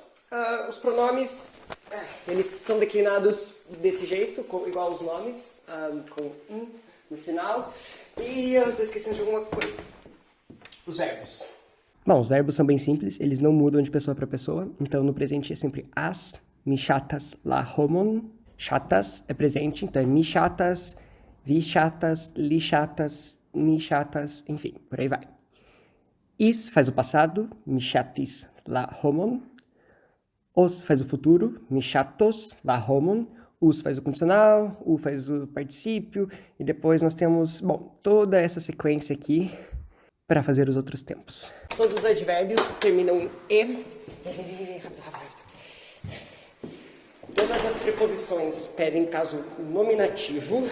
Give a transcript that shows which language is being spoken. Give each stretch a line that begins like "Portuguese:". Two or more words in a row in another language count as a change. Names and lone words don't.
Portuguese: Os pronomes, eles são declinados desse jeito, igual os nomes, com no final. E eu tô esquecendo de alguma coisa. Os verbos. Bom, os verbos são bem simples, eles não mudam de pessoa para pessoa. Então, no presente é sempre as,
Esperanto: mi chatas, la homon.
Portuguese: Chatas é presente, então é
Esperanto: mi chatas, vi chatas, li chatas, ni chatas,
Portuguese: enfim, por aí vai. Is faz o passado,
Esperanto: mi chatis la homon.
Portuguese: Os faz o futuro,
Esperanto: mi chatos la homon.
Portuguese: Us faz o condicional, u faz o particípio. E depois nós temos, toda essa sequência aqui para fazer os outros tempos. Todos os advérbios terminam em e. Todas as preposições pedem caso nominativo.